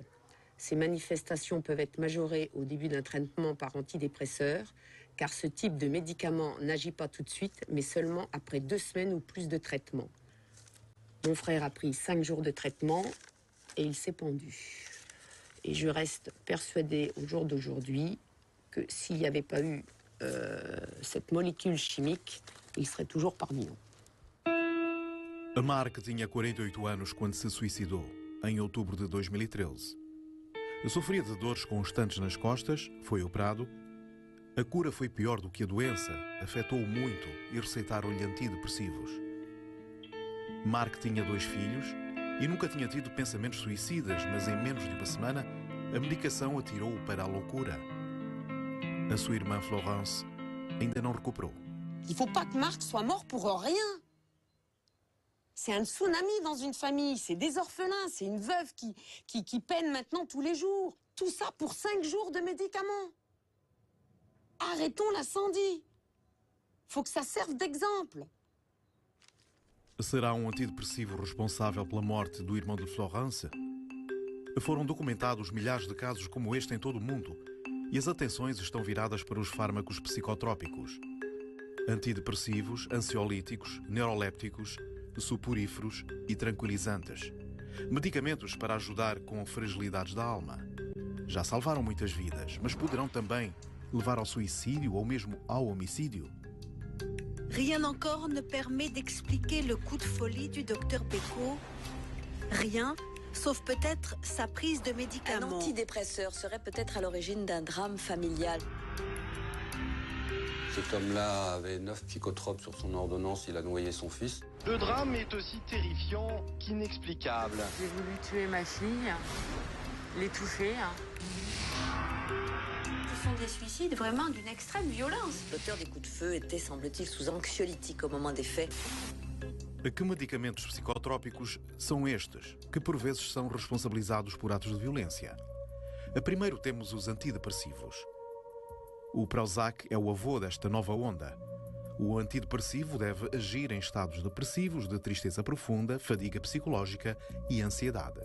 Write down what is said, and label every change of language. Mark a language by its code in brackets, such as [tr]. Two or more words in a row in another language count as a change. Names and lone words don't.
[fr] Ces manifestations peuvent être majorées au début d'un traitement par antidépresseur, car ce type de médicament n'agit pas tout de suite, mais seulement après 2 semaines ou plus de traitement. Mon frère a pris 5 jours de traitement et il s'est pendu. Et je reste persuadée au jour d'aujourd'hui que s'il n'y avait pas eu cette molécule chimique, il serait toujours parmi nous. [pt] A Mark tinha 48 anos quando se suicidou, em outubro de 2013. Sofria de dores constantes nas costas, foi operado. A cura foi pior do que a doença, afetou-o muito e receitaram-lhe antidepressivos. Mark tinha 2 filhos e nunca tinha tido pensamentos suicidas, mas em menos de uma semana a medicação atirou-o para a loucura. A sua irmã Florence ainda não recuperou. [fr] Il faut pas que Marc soit mort pour rien. C'est un tsunami dans une famille, c'est des orphelins, c'est une veuve qui peine maintenant tous les jours. Tout ça pour 5 jours de médicaments. Arrêtons l'incendie. Faut que ça serve d'exemple. [pt] Será um antidepressivo responsável pela morte do irmão de Florence? Foram documentados milhares de casos como este em todo o mundo e as atenções estão viradas para os fármacos psicotrópicos. Antidepressivos, ansiolíticos, neurolépticos, suporíferos e tranquilizantes. Medicamentos para ajudar com fragilidades da alma. Já salvaram muitas vidas, mas poderão também levar ao suicídio ou mesmo ao homicídio. [fr] Rien encore ne permet d'expliquer le coup de folie du docteur Becot. Rien, sauf peut-être sa prise de médicaments. Un antidépresseur serait peut-être à l'origine d'un drame familial. Cet homme-là avait 9 psychotropes sur son ordonnance, il a noyé son fils. Le drame est aussi terrifiant qu'inexplicable. J'ai voulu tuer ma fille, l'étouffer. Ce sont des suicides vraiment d'une extrême violence. L'auteur des coups de feu était, semble-t-il, sous anxiolytique au moment des faits. [pt] Que medicamentos psicotrópicos são estes, que por vezes são responsabilizados por atos de violência? Primeiro temos os antidepressivos. O Prozac é o avô desta nova onda. O antidepressivo deve agir em estados depressivos, de tristeza profunda, fadiga psicológica e ansiedade.